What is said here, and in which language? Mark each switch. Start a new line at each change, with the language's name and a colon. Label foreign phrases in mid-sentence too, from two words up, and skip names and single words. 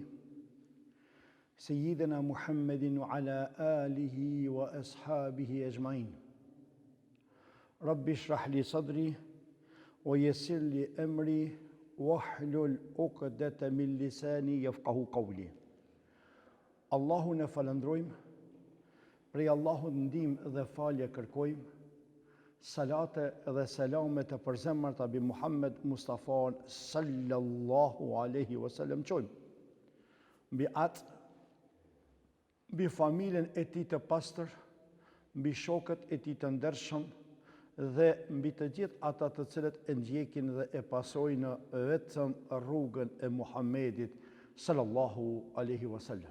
Arabic: سيدنا محمد وعلى آله وأصحابه أجمعين. رب اشرح لي صدري ويسر لي أمري واحلل عقدة من لساني يفقهوا قولي.
Albanian: Allahu në falëndrojmë, prej Allahut ndihmë dhe falje kërkojmë, salate dhe selame të përzemërt mbi Muhammed Mustafa
Arabic: صلى الله عليه وسلم
Albanian: qojmë, mbi atë, mbi familjen e tij të pastër, mbi shokët e tij të ndershëm dhe mbi të gjithë ata të cilët e ndjekin dhe e pasojnë vetëm rrugën e Muhammedit
Arabic: صلى الله عليه وسلم.